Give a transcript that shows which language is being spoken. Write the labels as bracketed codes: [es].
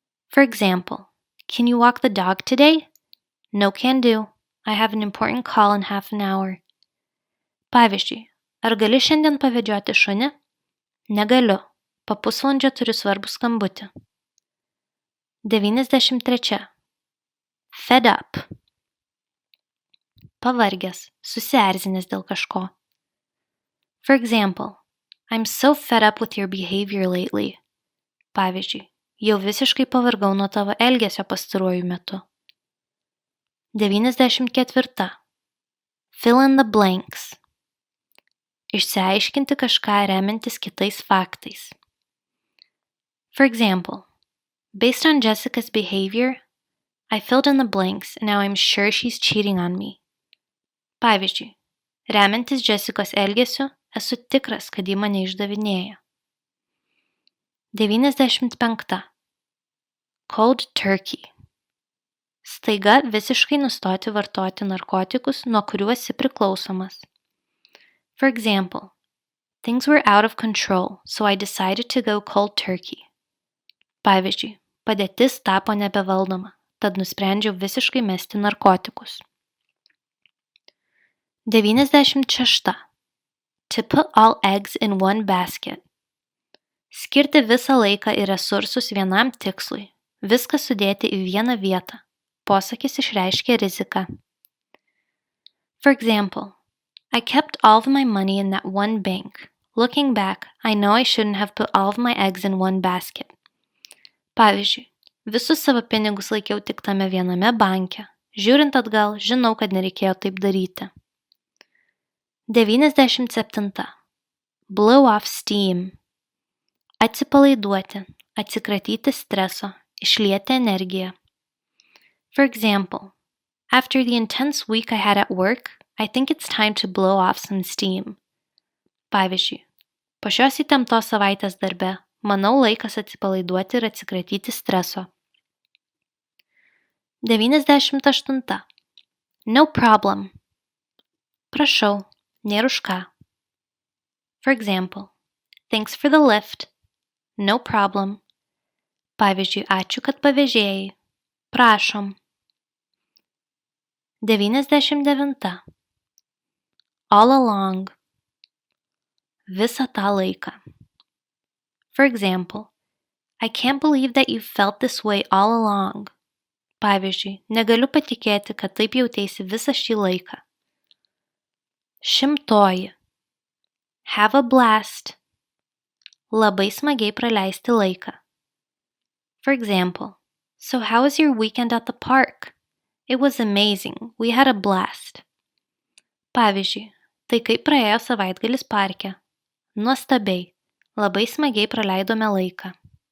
[en] For example, can you walk the dog today? No can do. I have an important call in half an hour. [lt] Pavyzdžiui, ar gali šiandien pavedžioti šunį? Negaliu. Po pusvalandžio turiu svarbų skambutį. 93. [en] Fed up. [lt] Pavargęs, susierzinęs dėl kažko. [en] For example, I'm so fed up with your behavior lately. [lt] Pavyzdžiui, jau visiškai pavargau nuo tavo elgesio pastaruoju metu. [en] 94. Fill in the blanks. [lt] Išsiaiškinti kažką remiantis kitais faktais. [en] For example, based on Jessica's behavior, I filled in the blanks and now I'm sure she's cheating on me. [lt] Pavyzdžiui, remiantis Jessicos elgesiu, esu tikras, kad ji mane išdavinėja. [en] 95. Cold turkey. [lt] Staiga visiškai nustoti vartoti narkotikus, nuo kurių esi priklausomas. [en] For example, things were out of control, so I decided to go cold turkey. [lt] Pavyzdžiui, padėtis tapo nebevaldoma, tad nusprendžiau visiškai mesti narkotikus. [en] 96. To put all eggs in one basket. [lt] Skirti visą laiką ir resursus vienam tikslui, viską sudėti į vieną vietą. Posakis išreiškia riziką. [en] For example, I kept all of my money in that one bank. Looking back, I know I shouldn't have put all of my eggs in one basket. [lt] Pavyzdžiui, visus savo pinigus laikiau tik tame viename banke. Žiūrint atgal, žinau, kad nereikėjo taip daryti. 97. [en] Blow off steam. [lt] Atsipalaiduoti, atsikratyti streso, išlieti energiją. [en] For example, after the intense week I had at work, I think it's time to blow off some steam. [lt] Pavyzdžiui, po šios įtemptos savaitės darbe, manau laikas atsipalaiduoti ir atsikratyti streso. [en] 98. No problem. [lt] Prašau, nėr už ką. [en] For example, thanks for the lift. No problem. [lt] Pavyzdžiui, ačiū, kad pavėžėjai. Prašom. [en] 99. All along. [lt] Visą tą laiką. [en] For example, I can't believe that you felt this way all along. [lt] Pavyzdžiui, negaliu patikėti, kad taip jauteisi visą šį laiką. 100. [en] Have a blast. [lt] Labai smagiai praleisti laiką. [en] For example, so how was your weekend at the park? It was amazing. We had a blast. [lt] Pavyzdžiui, tai kaip praėjo savaitgalis parke. Nuostabiai. Labai smagiai praleidome laiką.